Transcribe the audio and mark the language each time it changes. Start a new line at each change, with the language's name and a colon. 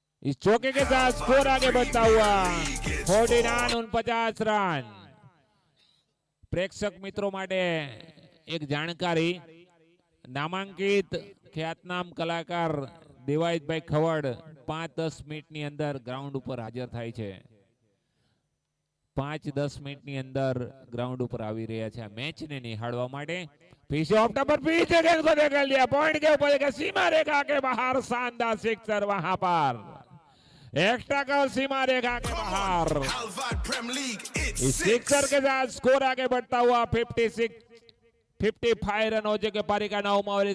Hindi: इस चौके के साथ स्कोर आगे बढ़ता हुआ 49 रन।
Gujarati: प्रेक्षक मित्रों माटे एक जानकारी, नामांकित ख्यातनाम कलाकार देवायतभाई खवड़ 5-10 મિનિટની અંદર ગ્રાઉન્ડ ઉપર હાજર થાય છે। 5-10 મિનિટની અંદર ગ્રાઉન્ડ ઉપર આવી રહ્યા છે આ મેચને નિહાળવા માટે।
Hindi: पीछे ऑप्टा पर पीछे गेंद को धकेल दिया, पॉइंट के ऊपर एक सीमा रेखा के बाहर शानदार सिक्सर वहां पर, एक्स्ट्रा का सीमा रेखा के बाहर। इस सिक्सर के साथ स्कोर आगे बढ़ता हुआ 55 रन हो चुके पारी का 9 ओवर।